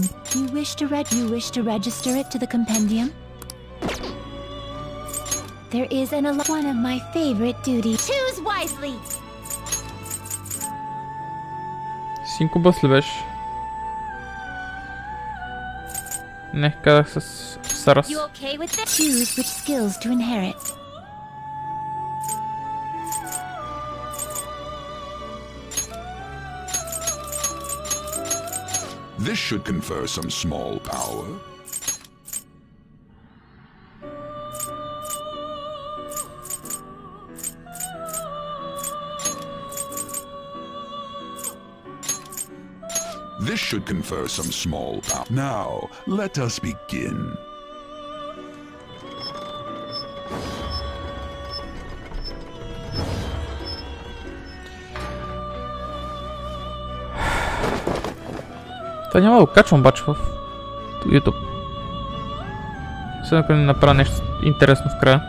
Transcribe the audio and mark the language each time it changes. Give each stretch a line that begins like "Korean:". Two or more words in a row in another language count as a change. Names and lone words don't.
English: You wish to register it to the compendium? There is one of my favorite duties. Choose wisely.
Bulgarian: Синкубас ли беше? Не, казах с Сарас.
English: You okay with this? Choose which skills to inherit. This should confer some small power. This should confer some small power. Now, let us begin.
Bulgarian: Това няма да го качвам обаче в YouTube. Сега ако не направя нещо интересно в края.